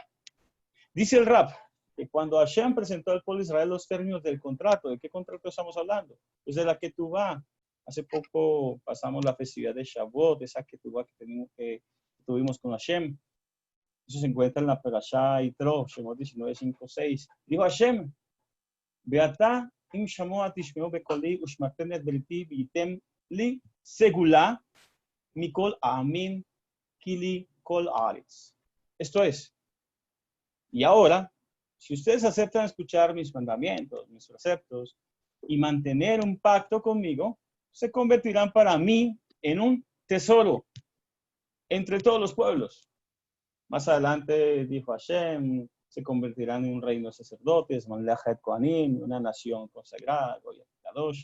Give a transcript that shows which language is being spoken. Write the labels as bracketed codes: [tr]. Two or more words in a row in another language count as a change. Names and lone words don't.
[es] Dice el Rav que cuando Hashem presentó al pueblo de Israel los términos del contrato, ¿de qué contrato estamos hablando? Pues de la Ketubá. Hace poco pasamos la festividad de Shavuot, esa Ketubá que tuvimos con Hashem. Eso se encuentra en la Perashá Yitro, Shemot 19:5-6. [he] Dijo Hashem, ועתה אם שמוע תשמעו בקולי ושמרתם את בריתי והייתם לי סגולה מכל העמים כי לי כל הארץ. [es] Esto es, y ahora, si ustedes aceptan escuchar mis mandamientos, mis preceptos, y mantener un pacto conmigo, se convertirán para mí en un tesoro entre todos los pueblos. Más adelante dijo Hashem, se convertirán en un reino de sacerdotes, [he] ממלכת כהנים, [es] una nación consagrada, [he] גויים קדוש.